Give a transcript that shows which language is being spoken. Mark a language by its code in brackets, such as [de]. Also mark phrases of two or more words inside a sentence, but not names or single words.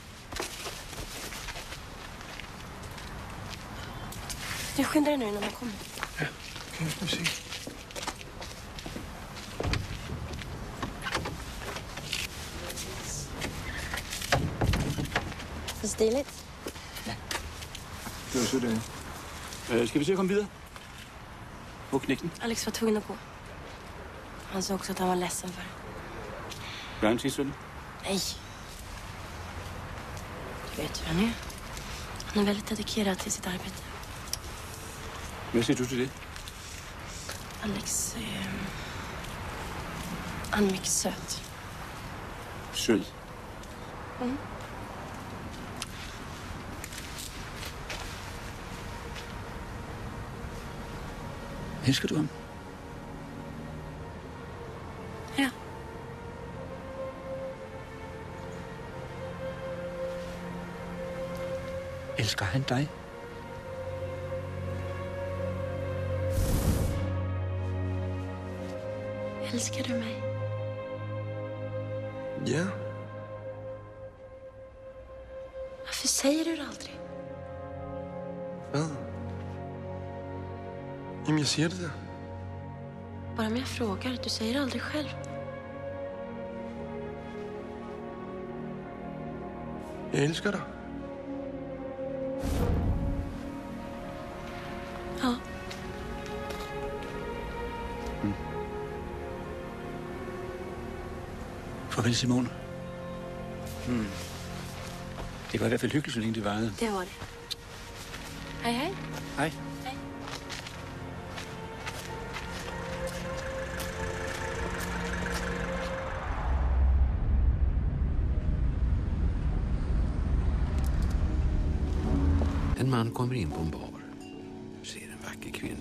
[sv] Du skyndar dig nu innan man kommer. Ja, kan vi se. Så stiligt. Det var så det. [da] Skal vi se at komme videre? På knægten. [sv] Alex var tvungen att gå. Han sa också att han var ledsen för det. [da] Gør han sidst, vel? [sv] Nej. Du vet hur han är. Han är väldigt dedikerad till sitt arbete. [da] Hvad siger du til det? [sv] Alex, han är mycket söt. [da] Sød. Mm. Elsker du ham? Ja. Elsker han dig? [sv] Älskar du mig? Ja. Varför säger du det aldrig? [da] Hvad? Jamen, jeg siger det der. [sv] Bara om jag frågar, du säger det aldrig själv. [da] Jeg elsker dig. Ja. Farvel, Simone. Det var i hvert fald hyggeligt, så længe det varede. Det var det. Hej, hej. Hej. Hej. [sv] En man kommer in på en bar, ser en vacker kvinna.